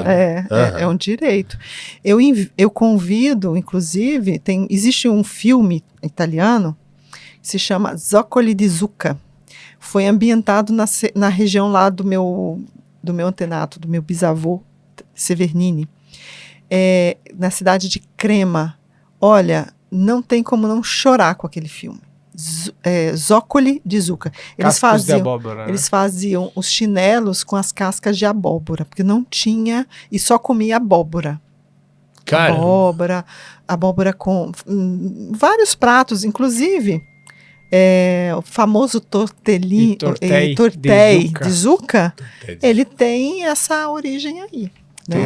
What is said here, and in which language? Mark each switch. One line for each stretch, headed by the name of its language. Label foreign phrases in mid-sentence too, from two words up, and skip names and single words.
Portuguese: É um direito. Eu convido, inclusive, existe um filme italiano que se chama Zoccoli di Zucca. Foi ambientado na região lá do meu antenato, do meu bisavô Severnini, na cidade de Crema. Olha, não tem como não chorar com aquele filme. Zoccoli di Zucca. Eles faziam os chinelos com as cascas de abóbora, porque não tinha, e só comia abóbora. Cara. Abóbora com vários pratos, inclusive o famoso tortei de Zucca, ele tem essa origem aí, né?